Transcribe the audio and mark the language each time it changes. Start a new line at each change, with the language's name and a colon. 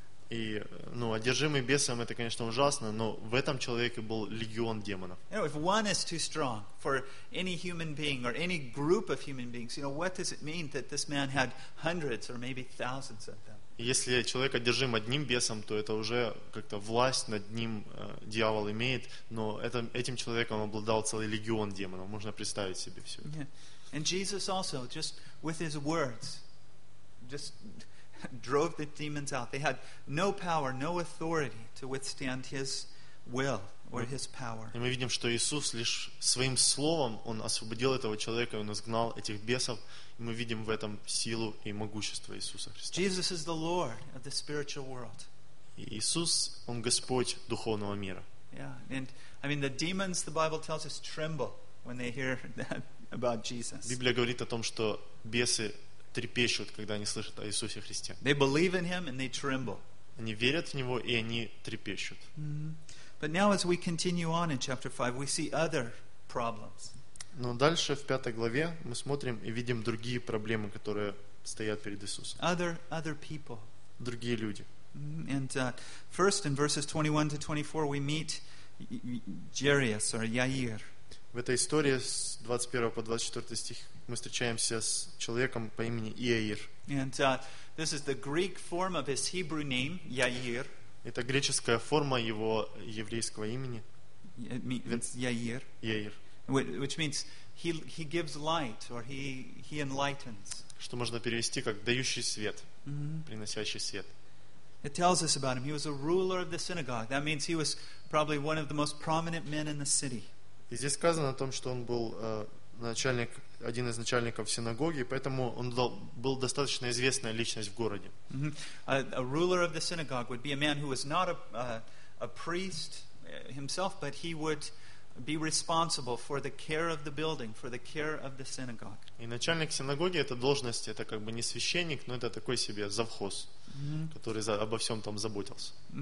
Russian: И одержимый бесом, это, конечно, ужасно, но в этом человеке был легион демонов.
English: If one is too strong for any human being or any group of human beings, you know, what does it mean that this man had hundreds or maybe thousands of them?
Russian: Если человек одержим одним бесом, то это уже как-то власть над ним дьявол имеет, но этим человеком обладал целый легион демонов. Можно представить себе все это.
English: Yeah. And Jesus also, just with his words, just drove the demons out. They had no power, no authority to withstand his will or his power.
Russian: И мы видим, что Иисус лишь своим словом он освободил этого человека, он изгнал этих бесов. И мы видим в этом силу и могущество Иисуса Христа.
English: Jesus is the Lord of the spiritual world.
Russian: Иисус, он Господь духовного мира.
English: Yeah, and I mean the demons, the Bible tells us, tremble when they hear that about Jesus.
Russian: Библия говорит о том, что бесы трепещут, когда они слышат о Иисусе Христе.
English: They believe in him and they tremble.
Russian: Они верят в него и они трепещут.
English: But now as we continue on in chapter 5, we see other problems.
Russian: Но дальше в пятой главе мы смотрим и видим другие проблемы, которые стоят перед Иисусом.
English: Other people.
Russian: Другие люди.
English: And first in verses 21 to 24 we meet Jairus or Jair.
Russian: В этой истории с 21 по 24 стих мы встречаемся с человеком по имени Иаир.
English: And this is the Greek form of his Hebrew name, Yair.
Russian: Это греческая форма его еврейского имени. Yair. Yair.
English: Which means he gives light or he enlightens.
Russian: Что можно перевести как дающий свет, приносящий свет.
English: It tells us about him. He was a ruler of the synagogue. That means he was probably one of the most prominent men in the city.
Russian: И здесь сказано о том, что он был начальник, один из начальников синагоги, поэтому он был достаточно известная личность в городе.
English: A ruler of the synagogue would be a man who was not a priest himself, but he would be responsible for the care of the building, for the care of the synagogue.
Russian: И начальник синагоги — это должность, это как бы не священник, но это такой себе завхоз, который обо всем там заботился.